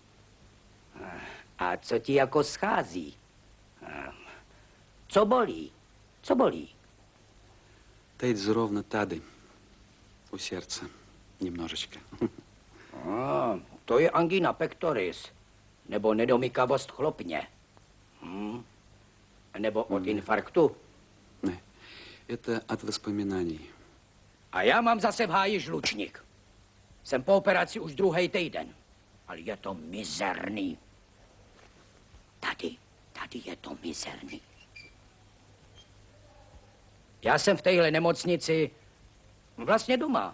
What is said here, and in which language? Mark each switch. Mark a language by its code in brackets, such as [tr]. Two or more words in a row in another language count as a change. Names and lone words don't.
[cs] A co ti jako schází? Co bolí? Co bolí? Teď zrovna tady, u srdce, немножечко. To je angina pectoris, nebo nedomykavost chlopně. Nebo od infarktu? Ne, [ru] это от воспоминаний. [cs] A já mám zase v háji žlučník. Jsem po operaci už druhý týden. Ale je to mizerný. Tady je to mizerný. Já jsem v téhle nemocnici vlastně doma.